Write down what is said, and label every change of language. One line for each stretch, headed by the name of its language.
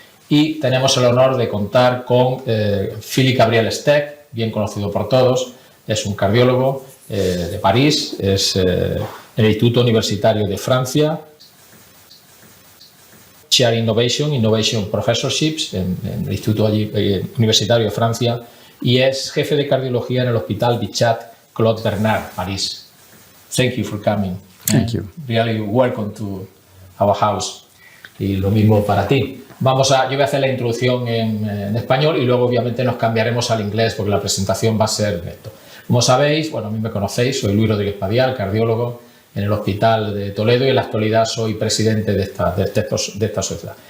Spanish: Y tenemos el honor de contar con Philippe Gabriel Stech, bien conocido por todos, es un cardiólogo de París, es en el Instituto Universitario de Francia, Chair Innovation Professorships, en el Instituto Universitario de Francia, y es jefe de cardiología en el Hospital Bichat Claude Bernard, París.
English: Thank you for coming. Thank you. Really welcome to our house.
Spanish: Y lo mismo para ti. Yo voy a hacer la introducción en español y luego obviamente nos cambiaremos al inglés porque la presentación va a ser esto. Como sabéis, a mí me conocéis, soy Luis Rodríguez Padial, cardiólogo en el Hospital de Toledo y en la actualidad soy presidente de esta sociedad.